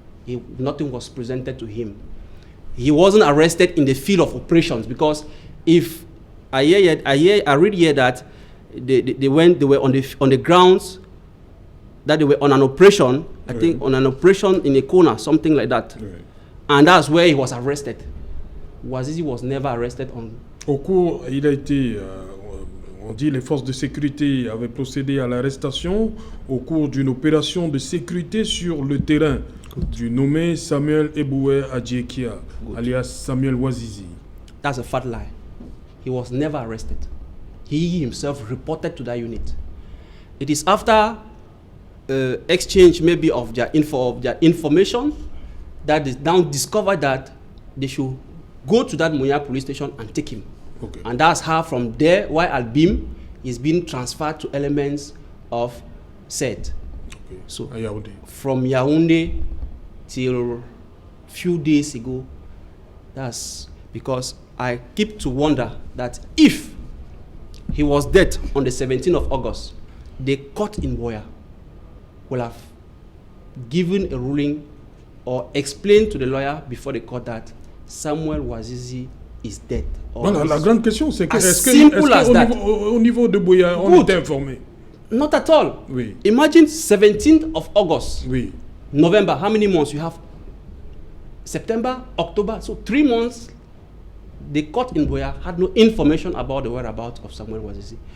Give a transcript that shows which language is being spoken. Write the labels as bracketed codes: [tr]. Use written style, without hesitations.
[en] Nothing was presented to him. He wasn't arrested in the field of operations, because if I read here that they were on the grounds, that they were on an operation, I think on an operation in a corner, something like that. Right. And that's where he was arrested. Wazizi was never arrested on. [fr] Au cours, il a été, on dit les forces de sécurité avaient procédé à l'arrestation au cours d'une opération de sécurité sur le terrain du nommé Samuel Eboué Adjekia, alias Samuel Wazizi. [en] That's a fat lie. He was never arrested. He himself reported to that unit. It is after exchange maybe of their information that is now discovered that they should go to that Munya police station and take him. Okay. And that's how from there, while Albim is being transferred to elements of SET. Okay. So from Yaoundé till few days ago, that's because I keep to wonder that if he was dead on the 17th of August, the court in Boya will have given a ruling or explained to the lawyer before the court that Samuel Wazizi is dead. [fr] Voilà, la grande question, c'est que est-ce qu'au niveau de Boya, on était informé? [en] Not at all. [fr] Oui. [en] Imagine 17th of August. [fr] Oui. [en] November, how many months you have? September, October, so 3 months. The court in Boya had no information about the whereabouts of Samuel Wazizi.